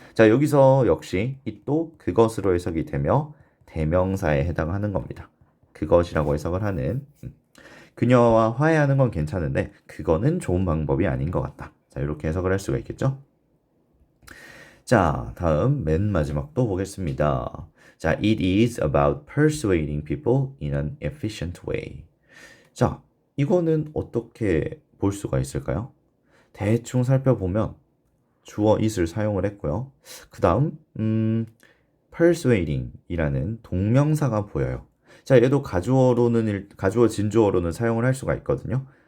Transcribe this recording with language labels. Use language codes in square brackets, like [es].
[ko] 자, 여기서 역시 이 또 그것으로 해석이 되며 대명사에 해당하는 겁니다. 그것이라고 해석을 하는 그녀와 화해하는 건 괜찮은데 그거는 좋은 방법이 아닌 것 같다. 자, 이렇게 해석을 할 수가 있겠죠? 자, 다음 맨 마지막도 보겠습니다. [en] 자, it is about persuading people in an efficient way. [ko] 자, 이거는 어떻게 볼 수가 있을까요? 대충 살펴보면 주어 it을 사용을 했고요. 그 다음 persuading 이라는 동명사가 보여요. 자, 얘도 가주어 진주어로는 사용을 할 수가 있거든요.